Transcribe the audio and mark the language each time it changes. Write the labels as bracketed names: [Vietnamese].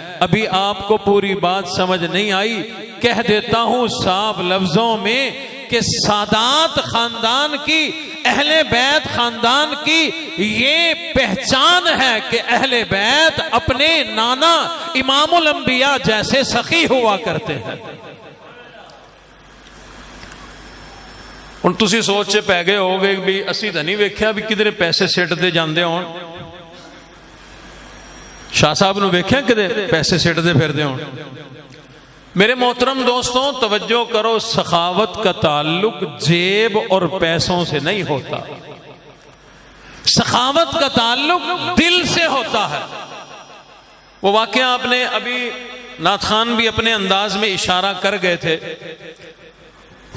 [Hindi] अभी आपको पूरी बात समझ नहीं आई, कह देता हूं साफ लफ्जों में कि सादात खानदान की, अहले बैत खानदान की ये पहचान है कि अहले बैत अपने नाना इमामुल अंबिया जैसे सखी हुआ करते हैं। [Punjabi] ਹੁਣ ਤੁਸੀਂ ਸੋਚ 'ਚ ਪੈ ਗਏ ਹੋਗੇ ਵੀ ਅਸੀਂ ਤਾਂ ਨਹੀਂ ਵੇਖਿਆ ਵੀ ਕਿਧਰੇ ਪੈਸੇ ਸਿੱਟਦੇ ਜਾਂਦੇ ਹੋਣ। शाह साहब ਨੂੰ ਵੇਖਿਆ ਕਿਤੇ ਪੈਸੇ ਸਿੱਟਦੇ ਫਿਰਦੇ ਹੋਣ। [Hindi] मेरे मोहतरम दोस्तों, तवज्जो करो, सखावत का ताल्लुक जेब और पैसों से नहीं होता, सखावत का ताल्लुक दिल से होता है। वो वाकया आपने अभी नाथ खान भी अपने अंदाज में इशारा कर गए थे।